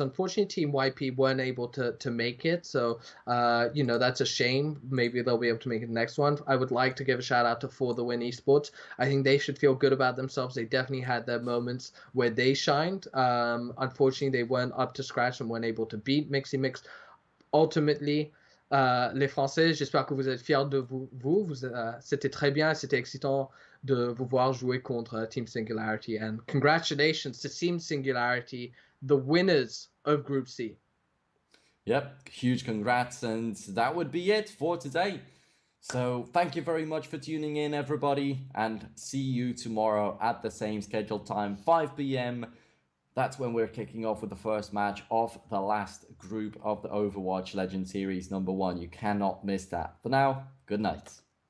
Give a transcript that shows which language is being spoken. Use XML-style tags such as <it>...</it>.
<en>Unfortunately, Team YP weren't able to make it, so that's a shame. Maybe they'll be able to make it the next one. I would like to give a shout-out to For The Win Esports. I think they should feel good about themselves. They definitely had their moments where they shined. Unfortunately, they weren't up to scratch and weren't able to beat MixyMix. Ultimately,</en> <fr>les Français, j'espère que vous êtes fiers de vous. C'était très bien, c'était excitant de vous voir jouer contre Team Singularity,</fr> <en>and congratulations to Team Singularity, the winners of Group C. Yep, huge congrats, and that would be it for today. So thank you very much for tuning in, everybody, and see you tomorrow at the same scheduled time, 5 p.m. That's when we're kicking off with the first match of the last group of the Overwatch Legend Series #1. You cannot miss that. For now, good night.</en>